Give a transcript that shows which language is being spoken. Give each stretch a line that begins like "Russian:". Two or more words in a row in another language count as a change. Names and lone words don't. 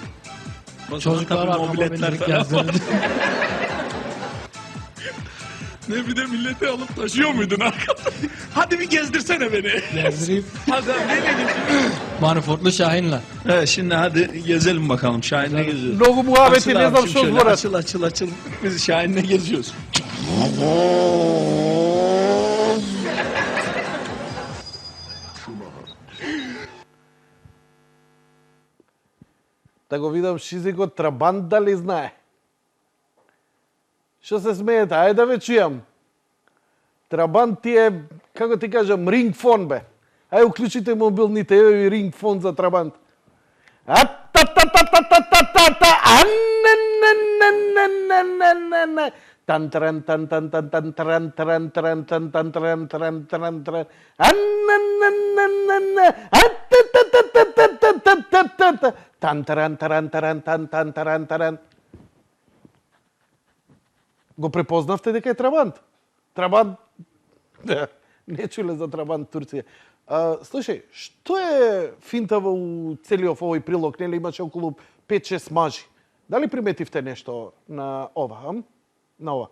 Turkish: O zaman Çocuklar tabii araba mobiletler bindirip falan var. gezdirirdi. Ne bir de milleti alıp taşıyor muydun arkada? Hadi bir gezdirsene beni. Gezdireyim. Hadi ne dedim? Manifoldlu Şahin'le. Evet şimdi hadi gezelim bakalım. Şahin'le geziyoruz.
Macedonian: Многу муабети,
Turkish: Açıl
Macedonian: не знам
Turkish: abicim
Macedonian: što
Turkish: şöyle,
Macedonian: zvorati.
Turkish: Açıl. Biz Şahin'le geziyoruz.
Macedonian: Da го видам Шизикот Трабант дали знае. Што се смеете? Ајде да ве чујам. Трабант ти е, како ти кажам, рингфон бе. Ајде уклучите мобилните, еве ви рингфон за Трабант. Та-та-та-та-та-та-та-та, а-не-не-не-не-не-не-не-не. Тан-тран, тан-тан-тан, тан-тран, тран-тран, тан-тан-тран, тран-тран, тран. А-не-не-не-не-не. А-та-та-та-та-та-та-та-та. Тан-таран-таран-таран, тан-тан-таран-таран. Го препознавте дека е Трабант? Трабант? Не чуле за Трабант Турција. Слушај, што е финтава у целиот овој прилог? Нели имаше околу 5-6 мажи. Дали приметивте нешто на ова, На ова?